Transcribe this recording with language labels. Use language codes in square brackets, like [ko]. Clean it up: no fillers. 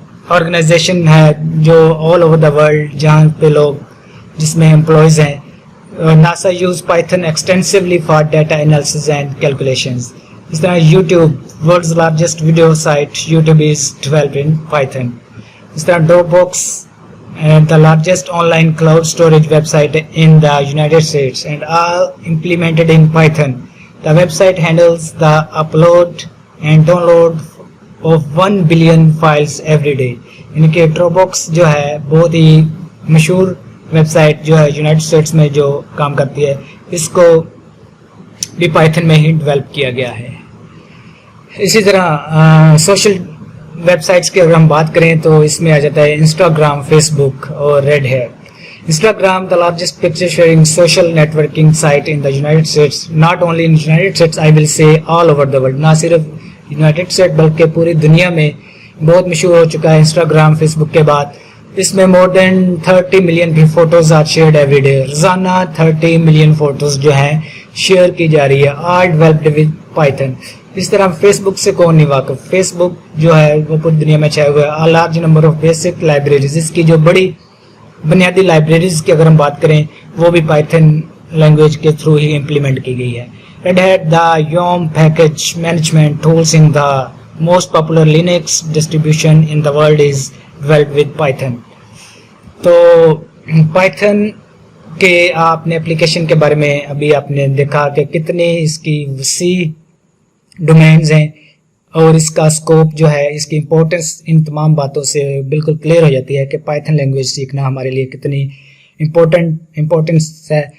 [ur] Organization ہے جو [en] all over the world [ur] جہاں پہ لوگ جس میں امپلائیز ہیں. [en] NASA uses Python extensively for data analysis and calculations. [ur] اس طرح [en] YouTube world's largest video site YouTube is developed in Python. [ur] اس طرح [en] Dropbox the largest online cloud storage website in the United States and all implemented in Python. The website handles the upload and download of 1 billion files every day. [ur] یعنی کہ drop box جو ہے بہت ہی مشہور web site جو ہے United States میں جو کام کرتی ہے, اس کو بھی پائتھن میں ہی ڈیولپ کیا گیا ہے. اسی طرح سوشل ویب سائٹس کی اگر ہم بات کریں تو اس میں آ جاتا ہے انسٹاگرام, فیس بک اور red heat. [en] Instagram the largest picture sharing social networking site in the United States, not only in United States I will say all over the world. [ur] نہ صرف یونائٹڈ اسٹیٹ بلکہ پوری دنیا میں بہت مشہور ہو چکا ہے انسٹاگرام فیس بک کے بعد. اس میں [en] more than 30 million بھی photos are shared every day. [ur] روزانہ 30 ملین فوٹوز جو ہیں شیئر کی جا رہی ہے, [en] all developed with Python. [ur] اس طرح فیس بک سے کون نہیں واقف, فیس بک جو ہے وہ پوری دنیا میں چھائے ہوئے ہے. [en] large number of basic libraries, [ur] اس کی جو بڑی بنیادی لائبریریز کی اگر ہم بات کریں وہ بھی پائتھن لینگویج کے تھرو ہی امپلیمنٹ کی گئی ہے. [en] Red Hat the yum package management tools in the most popular Linux distribution in the world is developed with Python. [ur] تو پائتھن کے آپ نے اپلیکیشن کے بارے میں ابھی آپ نے دیکھا کہ کتنی اس کی وسیع ڈومینز ہیں اور اس کا اسکوپ جو ہے, اس کی امپورٹنس ان تمام باتوں سے بالکل کلیئر ہو جاتی ہے کہ پائتھن لینگویج سیکھنا ہمارے لیے کتنی امپورٹنس ہے.